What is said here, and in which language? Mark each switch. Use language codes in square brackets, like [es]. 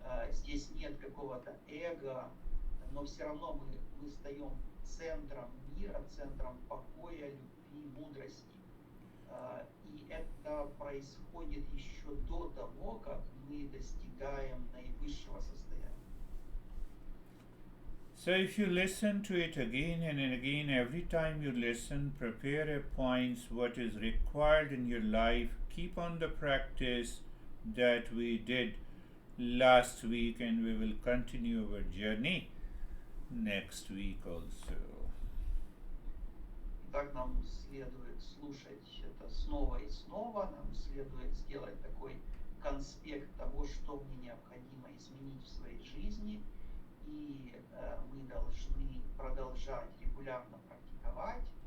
[ru] Здесь нет какого-то эго, но все равно мы стаем центром мира, центром покоя, любви, мудрости. И это происходит еще до того, как мы достигаем наивысшего состояния. [en] So if you listen to it again and again, every time you listen, prepare a points what is required in your life. Keep on the practice that we did last week, and we will continue our journey next week also. [ru] Так нам следует слушать это снова и снова, нам следует сделать такой конспект того, что мне необходимо изменить в своей жизни, и мы должны продолжать регулярно практиковать,